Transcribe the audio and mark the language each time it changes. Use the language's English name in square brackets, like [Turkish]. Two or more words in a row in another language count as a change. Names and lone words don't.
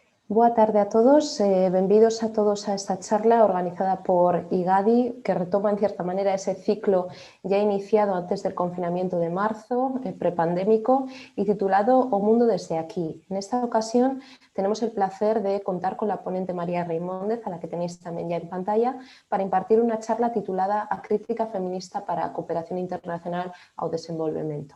[Galician] Boa tarde a todos, benvidos a todos a esta charla organizada por IGADI, [Spanish] que retoma en cierta manera ese ciclo ya iniciado antes del confinamiento de marzo, prepandémico, y titulado O Mundo desde aquí. En esta ocasión tenemos el placer de contar con la ponente María Reimóndez, a la que tenéis también ya en pantalla, para impartir una charla titulada A Crítica Feminista para a Cooperación Internacional ao Desenvolvemento.